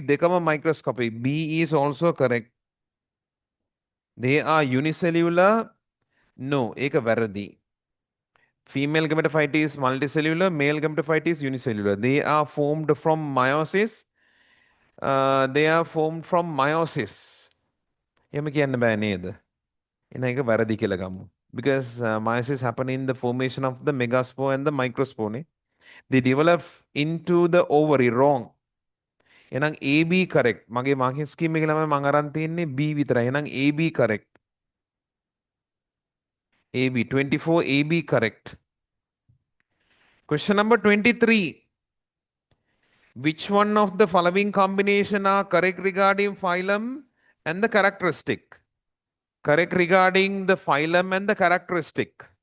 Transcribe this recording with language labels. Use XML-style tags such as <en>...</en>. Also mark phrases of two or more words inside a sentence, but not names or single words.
<en>Dekama microscopic. B is also correct. They are unicellular.</en> <si>No, එක වැරදි.</si> <en>Female gametophyte is multicellular. Male gametophyte is unicellular. They are formed from meiosis. They are formed from meiosis.</en> <si>එහෙම කියන්න බෑ නේද? එන එක වැරදි කියලා ගමු.</si> <en>Because meiosis happen in the formation of the megaspore and the microspore.</en> <si>නේ.</si> <en>They develop into the ovary. Wrong.</en> <si>එහෙනම් AB correct. මගේ මාකින් ස්කීම් එකේ ළමයි මම අරන් තියන්නේ B විතරයි. එහෙනම් AB correct. AB 24 AB correct.</si> <en>Question number 23. Which one of the following combination are correct regarding phylum and the characteristic? Correct regarding the phylum and the characteristic.</en>